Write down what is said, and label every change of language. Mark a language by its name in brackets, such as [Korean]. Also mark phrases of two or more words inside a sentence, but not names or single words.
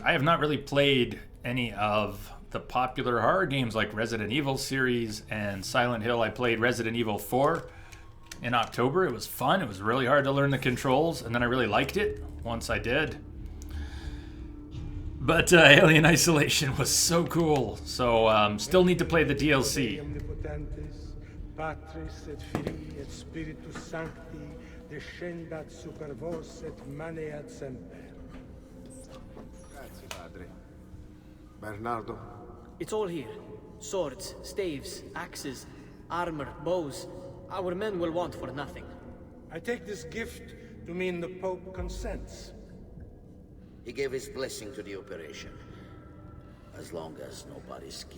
[English] I have not really played any of the popular horror games like Resident Evil series and Silent Hill. I played Resident Evil 4 in October. It was fun. It was really hard to learn the controls, and then I really liked it once I did. But Alien Isolation was so cool. So still need to play the DLC. [Latin] Patris et Filii et Spiritus Sancti descendat super vos et maneat semper. [Italian] Grazie, padre. Bernardo? [English] It's all here. Swords, staves, axes, armor, bows. Our men will want for nothing. I take this gift to mean the Pope consents. He gave his blessing to the operation. As long as nobody's killed.